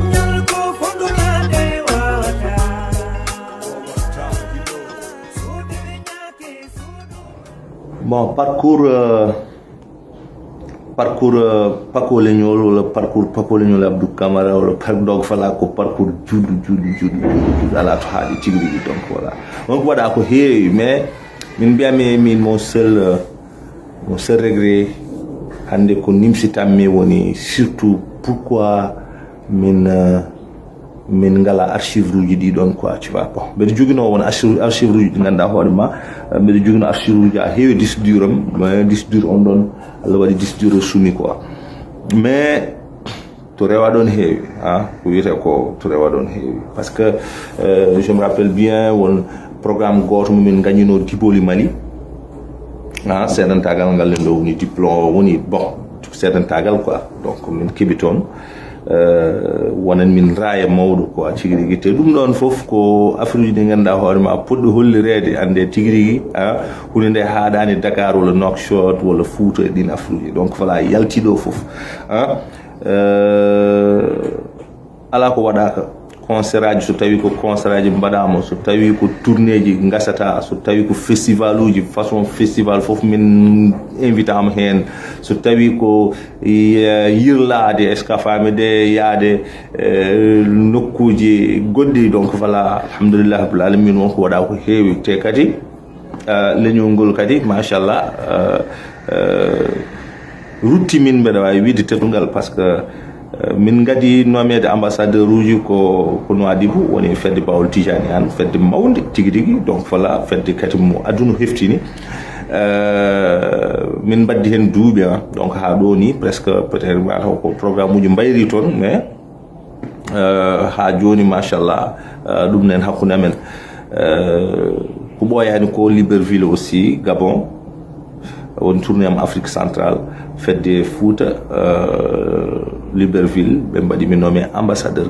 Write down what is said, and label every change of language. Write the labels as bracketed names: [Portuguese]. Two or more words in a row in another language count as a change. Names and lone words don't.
[French] bon parcours [Fula] Paco Leñol wala parcours Paco Leñol Abdou Camara wala donc fala ko parcours juuɗo ala to haaɗi tigui rigui [French] donc voilà donc [Fula] waɗa ko heewi mais min mbiyami min [French] mon seul regret [Fula] hande ko nimsitanmi woni [French] surtout pourquoi [Fula] min ngala archive uji ɗi ɗon [French] quoi tu vois bon [Fula] mbeɗa joguino won archive uji ɗi ganduɗa hoorema mbeɗa joguino archive uji a heewi disdure am disdure on ɗon Allah waɗi disdure sumi quoi mais to rewa ɗon heewi ko wiyete ko to rewa ɗon heewi [French] par ce que je me rappelle bien [Fula] won programme goto momin gagnino Diboli Mali seedantagal ngal len ɗo woni diplôme woni bon seedantagal quoi donc min keeɓi toon wonan min raaya mawɗo ko tigui rigui te ɗum ɗon foof ko affaire uji ɗi ganduɗa hoorema poɗɗo hollirede ande tigui rigui hunde nde haaɗani Dakar walla Nouakchott walla Fouta e ɗin affaire uji [French] donc voilà [Fula] yaltiɗo foof ala ko waɗaka concert aji so tawi ko concert aji mbaɗama so tawi ko tourné ji gasata so tawi ko festival uji façon festival foof min invitama hen so tawi ko yirlade [French] est ce que [Fula] fami de yaade nokkuji goɗɗi [French] donc voilà [Arabic] alhamdulillah rabbil alamin [Fula] wonko waɗa ko heewi te kadi leñol ngol kadi machallah rutti min mbeɗa wawi wiide teɗugal [French] par ce que [Fula] min gadi nomede ambassadeur uji ko Nouadhibou woni fedde Bawol Tijani an fedde mawde tigui rigui [French] donc voilà [Fula] fedde kadi mo aduna heftini min baddi hen duuɓi donc ha ɗo ni [French] presque peut être [Fula] mataw ko programme uji mbayri toon mais ha joni machallah ɗum nen hakkude men ko ɓoyani ko Libreville aussi Gabon won tourné am [French] Afrique centrale [Fula] fedde Fouta Libreville ɓe mbaɗi mi [French] nommé ambassadeur [Fula] kadi